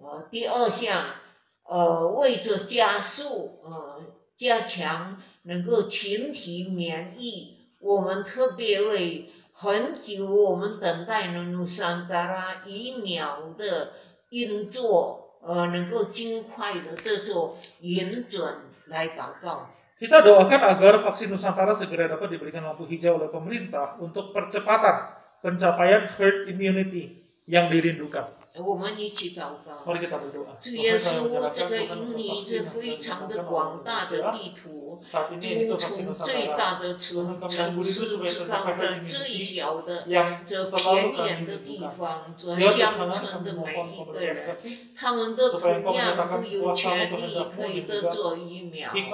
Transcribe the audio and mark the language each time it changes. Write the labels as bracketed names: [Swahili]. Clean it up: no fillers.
[Chinese] 第2项，为着加速加强能够群体免疫，我们特别为很久我们等待的努桑达拉疫苗的运作，能够尽快的这做允准来祷告。 [Indonesian] Kita doakan agar vaksin Nusantara segera dapat diberikan lampu hijau oleh pemerintah untuk percepatan pencapaian herd immunity yang dirindukan. [Chinese] 我们一起祷告。 [Indonesian] Mari kita berdoa. [Chinese] 主耶稣，这个印尼是非常的广大的地图，主从最大的城市，直到的最小的这偏远的地方，这乡村的每一个人，他们都同样都有权利可以得着疫苗。